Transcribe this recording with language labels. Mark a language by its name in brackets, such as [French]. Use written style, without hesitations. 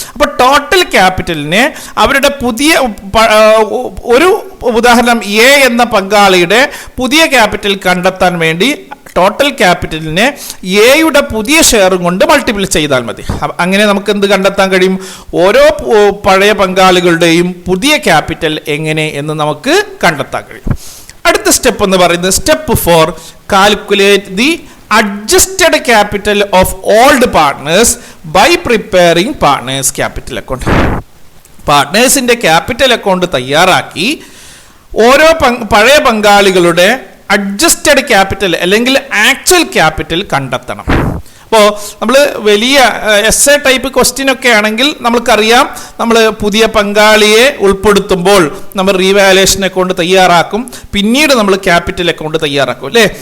[Malayalam] അപ്പോൾ ടോട്ടൽ ക്യാപിറ്റലിനെ അവരുടെ പുതിയ ഒരു ഉദാഹരണം എ എന്ന പങ്കാളിയുടെ പുതിയ ക്യാപിറ്റൽ കണ്ടെത്താൻ വേണ്ടി ടോട്ടൽ ക്യാപിറ്റലിനെ എയുടെ പുതിയ ഷെയറും കൊണ്ട് മൾട്ടിപ്ലൈ ചെയ്താൽ മതി. അങ്ങനെ നമുക്ക് എന്ത് കണ്ടെത്താൻ കഴിയും? ഓരോ പഴയ പങ്കാളികളുടെയും പുതിയ ക്യാപിറ്റൽ എങ്ങനെ എന്ന് നമുക്ക് കണ്ടെത്താൻ കഴിയും. അടുത്ത സ്റ്റെപ്പ് എന്ന് പറയുന്നത് [English] Step 4 calculate the adjusted capital of old partners by preparing partners capital account. [Malayalam] പാർട്ട്നേഴ്സിന്റെ capital account തയ്യാറാക്കി ഓരോ പഴയ പങ്കാളികളുടെ അഡ്ജസ്റ്റഡ് ക്യാപിറ്റൽ അല്ലെങ്കിൽ ആക്ച്വൽ ക്യാപിറ്റൽ കണ്ടെത്തണം. അപ്പോൾ നമ്മൾ വലിയ എസ്എ ടൈപ്പ് ക്വസ്റ്റ്യൻ ഒക്കെ ആണെങ്കിൽ നമ്മൾക്കറിയാം, നമ്മൾ പുതിയ പങ്കാളിയെ ഉൾപ്പെടുത്തുമ്പോൾ നമ്മൾ റീവാലുവേഷൻ അക്കൗണ്ട് തയ്യാറാക്കും, പിന്നീട് നമ്മൾ ക്യാപിറ്റൽ അക്കൗണ്ട് തയ്യാറാക്കും അല്ലേ.